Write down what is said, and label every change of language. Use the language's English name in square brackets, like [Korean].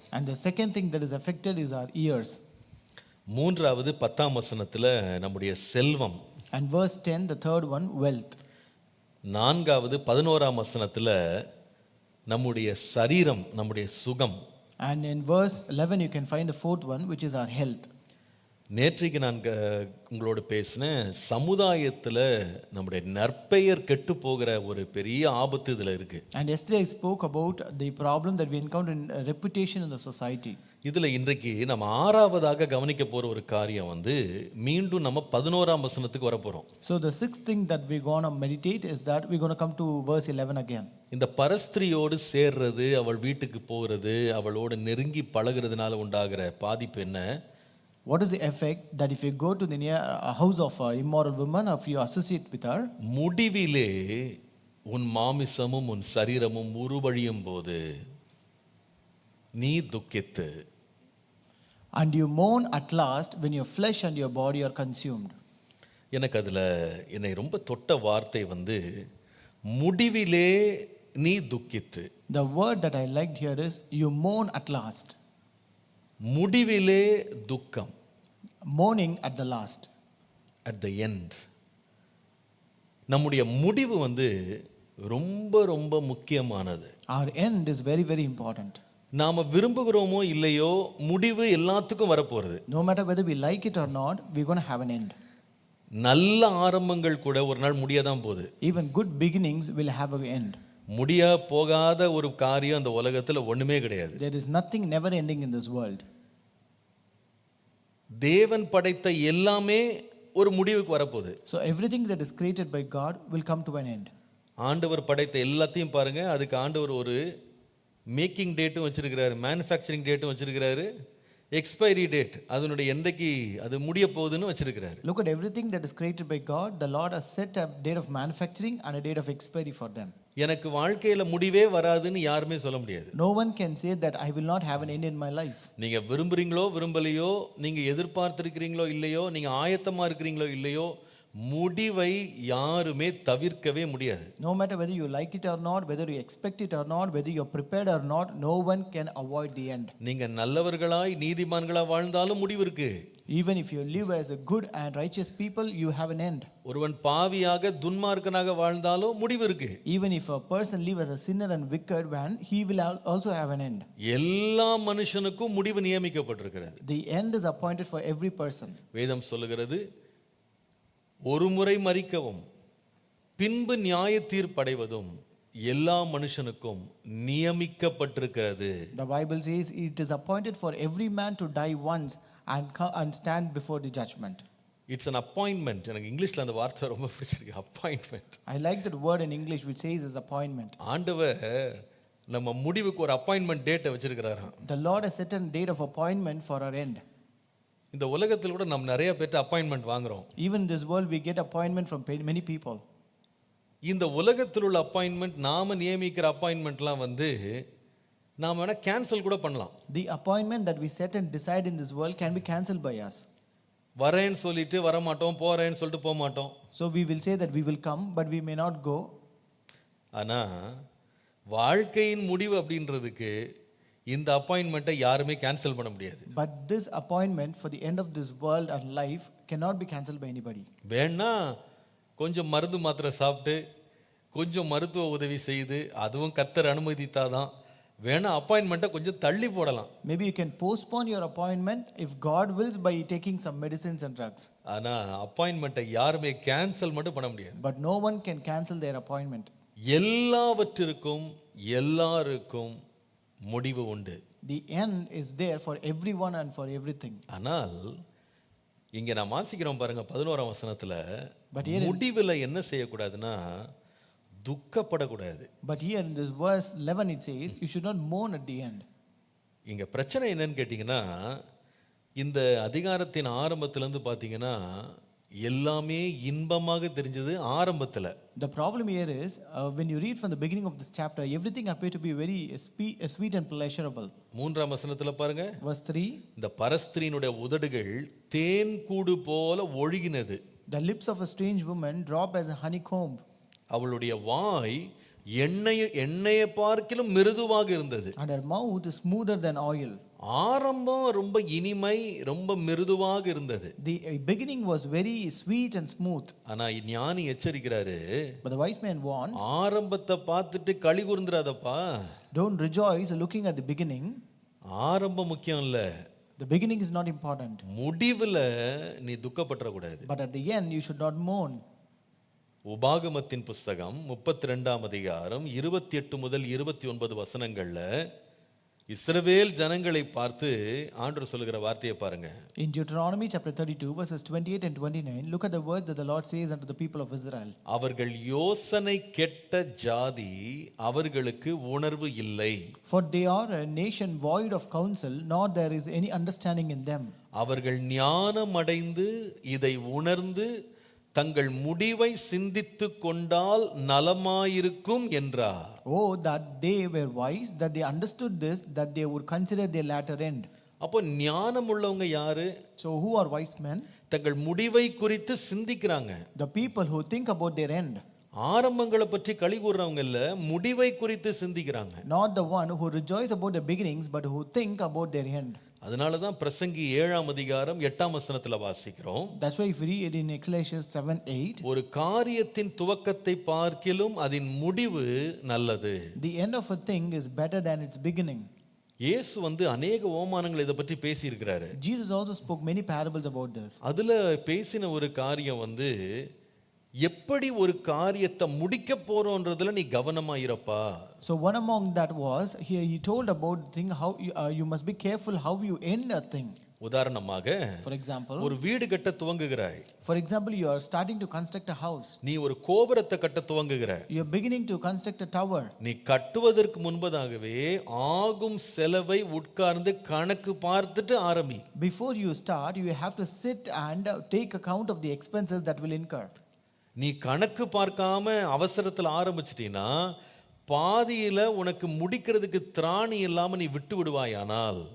[English] And the second thing that is affected is our years. [Tamil] மூன்றாவது 10ஆம் வசனத்தில் நம்முடைய செல்வம். [English] And verse 10, the third one, wealth. [Tamil] நான்காவது 11ஆம் வசனத்தில் நம்முடைய சரீரம், நம்முடைய சுகம். [English] And in verse 11 you can find the fourth one, which is our health. [Tamil] நேற்றைக்கு நான் உங்களோடு பேசினேன், சமுதாயத்தில் நம்முடைய நற்பெயர் கெட்டு போகிற ஒரு பெரிய ஆபத்து இதில் இருக்கு. [English] And yesterday I spoke about the problem that we encounter in reputation in the society. [Tamil] இதில் இன்றைக்கு நம்ம 6வதாக கவனிக்க போகிற ஒரு காரியம் மீண்டும் நம்ம 11ஆம் வசனத்துக்கு வரப்போகிறோம். [English] So the sixth thing that we're going to meditate is that we're going to come to verse 11 again. [Tamil] இந்த பரஸ்திரியோடு சேர்றது, அவள் வீட்டுக்கு போகிறது, அவளோடு நெருங்கி பழகிறதுனால உண்டாகிற பாதிப்பு என்ன? [English] What is the effect that if you go to the near house of an immoral woman or if you associate with her? [Tamil] முடிவிலே உன் மாமிசமும் உன் சரீரமும் உருவழியும் போது நீ துக்கித்து. [English] And you mourn at last when your flesh and your body are consumed. [Tamil] எனக்கு அதில் என்னை ரொம்ப தொட்ட வார்த்தை முடிவிலே நீ துக்கித்து. [English] The word that I liked here is you mourn at last. [Tamil] முடிவிலே துக்கம், [English] Mourning at the last. at the end. [Tamil] நம்முடைய முடிவு ரொம்ப ரொம்ப முக்கியமானது. [English] Our end is very, very important. [Tamil] நாம விரும்புகிறோமோ இல்லையோ முடிவு எல்லாத்துக்கும் வரப்போறது. [English] No matter whether we like it or not, we're going to have an end. [Tamil] நல்ல ஆரம்பங்கள் கூட ஒரு நாள் முடியதான் போகுது. [English] Even good beginnings will have an end. [Tamil] முடிய போகாத ஒரு காரியம் அந்த உலகத்துல ஒண்ணுமே கிடையாது. [English] There is nothing never ending in this world. [Tamil] தேவன் படைத்த எல்லாமே ஒரு முடிவுக்கு வரப்போகுது. [English] So everything that is created by God will come to an end. [Tamil] ஆண்டவர் படைத்த எல்லாத்தையும் பாருங்க, அதுக்கு ஆண்டவர் ஒரு மேக்கிங் டேட்டும் வச்சிருக்கிறாரு, மேனுஃபேக்சரிங் டேட்டும் வச்சிருக்கிறாரு, எக்ஸ்பைரி டேட் அதனுடைய என்றைக்கு அது முடிய போகுதுன்னு வச்சிருக்கிறாரு. [English] Look at everything that is created by God. The Lord has set a date of manufacturing and a date of expiry for them. [Tamil] எனக்கு வாழ்க்கையில முடிவே வராதுன்னு யாருமே சொல்ல முடியாது. [English] No one can say that I will not have an end in my life. [Tamil] நீங்க விரும்புறீங்களோ விரும்பலையோ, நீங்க எதிர்பார்த்திருக்கிறீங்களோ இல்லையோ, நீங்க ஆயத்தமா இருக்கிறீங்களோ இல்லையோ, முடிவை யாருமே தவிர்க்கவே முடியாது. [English] No matter whether you like it or not, whether you expect it or not, whether you're prepared or not, no one can avoid the end. [Tamil] நீங்க நல்லவர்களாய் நீதிமான்களா வாழ்ந்தாலும் முடிவு இருக்கு. [English] Even if you live as a good and righteous people, you have an end. [Tamil] ஒருவன் பாவியாக துன்மார்க்கனாக வாழ்ந்தாலும் முடிவு இருக்கு. [English] Even if a person live as a sinner and wicked man, he will also have an end. [Tamil] எல்லா மனுஷனுக்கும் முடிவு நியமிக்கப்பட்டிருக்கிறது. [English] The end is appointed for every person. [Tamil] வேதம் சொல்லுகிறது, ஒரு முறை மரிக்கவும் பின்பு நியாய தீர்ப்படைவதும் எல்லா மனுஷனுக்கும் நியமிக்கப்பட்டிருக்கிறது. [English] The Bible says it is appointed for every man to die once and stand before the judgment. It's an appointment. [Tamil] எனக்கு இங்கிலீஷ்ல அந்த வார்த்தை ரொம்ப பிடிச்சிருக்கு, appointment. [English] I like that word in English which says is appointment. [Tamil] ஆண்டவர் நம்ம முடிவுக்கு ஒரு அப்பாயின்மெண்ட் டேட்டை வச்சிருக்கிறாராம். [English] The Lord has set a date of appointment for our end. [Tamil] இந்த உலகத்தில் கூட நம்ம நிறைய பேர்ட்ட அப்பாயின்மெண்ட் வாங்குறோம். [English] Even in this world we get appointment from many people. [Tamil] இந்த உலகத்தில் உள்ள அப்பாயின்மெண்ட், நாம நியமிக்கிற அப்பாயின்மெண்ட்லாம் நாம வேணா கேன்சல் கூட பண்ணலாம். [English] The appointment that we set and decide in this world can be cancelled by us. [Tamil] வரேன்னு சொல்லிட்டு வர மாட்டோம், போறேன்னு சொல்லிட்டு போக மாட்டோம். [English] So we will say that we will come but we may not go. [Tamil] ஆனா வாழ்க்கையின் முடிவு அப்படின்றதுக்கு இந்த அப்பாயின்மெண்ட்டை யாருமே கேன்சல் பண்ண முடியாது. [English] But this appointment for the end of this world and life cannot be cancelled by anybody. [Tamil] வேணா கொஞ்சம் மருந்து மாத்திரை சாப்பிட்டு கொஞ்சம் மருத்துவ உதவி செய்து, அதுவும் கர்த்தர் அனுமதித்தாதான், வேணா அப்பாயின்மெண்ட்டை கொஞ்சம் தள்ளி போடலாம். [English] Maybe you can postpone your appointment if God wills by taking some medicines and drugs. [Tamil] ஆனா அப்பாயின்மெண்ட்டை யாருமே கேன்சல் மட்டும் பண்ண முடியாது. [English] But no one can cancel their appointment. [Tamil] எல்லாவற்றிற்கும் எல்லாருக்கும் முடிவு உண்டு. [English] The end is there for everyone and for everything. [Tamil] ஆனால் இங்க நான் வாசிக்கிறோம் பாருங்க 11ஆம் வசனத்துல, [English] But here [Tamil] முடிவுல என்ன செய்யக்கூடாதுன்னா துக்கப்படக்கூடாது. [English] But here in this verse 11 it says you should not mourn at the end. [Tamil] இங்க பிரச்சனை என்னன்னு கேட்டிங்கன்னா, இந்த அதிகாரத்தின் ஆரம்பத்திலிருந்து பார்த்தீங்கன்னா எல்லாமே இன்பமாக தெரிஞ்சது ஆரம்பத்தில். [English] The problem here is when you read from the beginning of this chapter, everything appeared to be very sweet and pleasurable. [Tamil] 3ஆம் வசனத்தில் பாருங்க, [English] Verse 3, [Tamil] இந்த பரஸ்திரியினுடைய உதடுகள் தேன் கூடு போல ஒழுகினது. [English] the lips of a strange woman drop as a honeycomb. [Tamil] அவளுடைய வாய் எண்ணெயை பார்க்கிலும் மிருதுவாக இருந்தது. [English] And her mouth is smoother than oil. [Tamil] ஆரம்பம் ரொம்ப இனிமை, ரொம்ப மிருதுவாக இருந்தது. [English] The beginning was very sweet and smooth. [Tamil] ஆனா ஞானி எச்சரிக்கிறாரு, [English] But the wise man warns, [Tamil] ஆரம்பத்தை பார்த்துட்டு களி கூர்ந்துறாதப்பா. [English] don't rejoice looking at the beginning. [Tamil] ஆரம்பம் முக்கியம் இல்ல, [English] The beginning is not important. [Tamil] முடிவுல நீ துக்கப்படக்கூடாது. [English] But at the end you should not mourn. [Tamil] உபாகமத்தின் புஸ்தகம் 32ஆம் அதிகாரம் 28 முதல் 29 வசனங்கள்ல இஸ்ரவேல் ஜனங்களை பார்த்து ஆண்டவர் சொல்லுகிற வார்த்தையை பாருங்க. [English] In Deuteronomy chapter 32 verses 28 and 29, look at the words that the Lord says unto the people of Israel. [Tamil] அவர்கள் யோசனை கெட்ட ஜாதி, அவர்களுக்கு உணர்வு இல்லை. [English] For they are a nation void of counsel, nor there is any understanding in them. [Tamil] அவர்கள் ஞானம் அடைந்து இதை உணர்ந்து தங்கள் முடிவை சிந்தித்து கொண்டால் நலமாயிருக்கும் என்றார். [English] Oh, that they were wise, that they understood this, that they would consider their latter end. [Tamil] அப்போ ஞானம் உள்ளவங்க யாரு? [English] So who are wise men? [Tamil] தங்கள் முடிவை குறித்து சிந்திக்கிறாங்க. [English] The people who think about their end. [Tamil] ஆரம்பங்களை பற்றி களி கூறுறவங்க இல்ல, முடிவை குறித்து சிந்திக்கிறாங்க. [English] Not the one who rejoice about the beginnings, but who think about their end. [Tamil] அதனால தான் பிரசங்கி 7ஆம் அதிகாரம் 8ஆம் வசனத்துல வாசிக்கிறோம். [English] That's why if we read in Ecclesiastes 7:8, [Tamil] ஒரு காரியத்தின் துவக்கத்தை பார்க்கிலும் அதன் முடிவு நல்லது. [English] the end of a thing is better than its beginning. [Tamil] இயேசு வந்து அநேக ஓமானங்களை இதை பற்றி பேசி இருக்கிறாரு. [English] Jesus also spoke many parables about this. [Tamil] அதுல பேசின ஒரு காரியம் வந்து, எப்படி ஒரு காரியத்தை முடிக்க போறோன்றதுல நீ கவனமா இருப்பா. [English] So one among that was, here he told about the thing how you must be careful how you end a thing. [Tamil] உதாரணமாக, [English] For example, [Tamil] ஒரு வீடு கட்ட துவங்குகிறாய். [English] for example, you are starting to construct a house. [Tamil] நீ ஒரு கோபுரத்தை கட்ட துவங்குகிறாய். [English] You are beginning to construct a tower. [Tamil] நீ கட்டுவதற்கு முன்பதாகவே ஆகும் செலவை உட்கார்ந்து கணக்கு பார்த்துட்டு ஆரம்பி. [English] Before you start, you have to sit and take account of the expenses that will incur. [Tamil] நீ கணக்கு பார்க்காம அவசரத்துல ஆரம்பிச்சிட்டீன்னா, பாதியில உனக்கு முடிக்கிறதுக்கு திராணி இல்லாம நீ விட்டு விடுவாயானால்,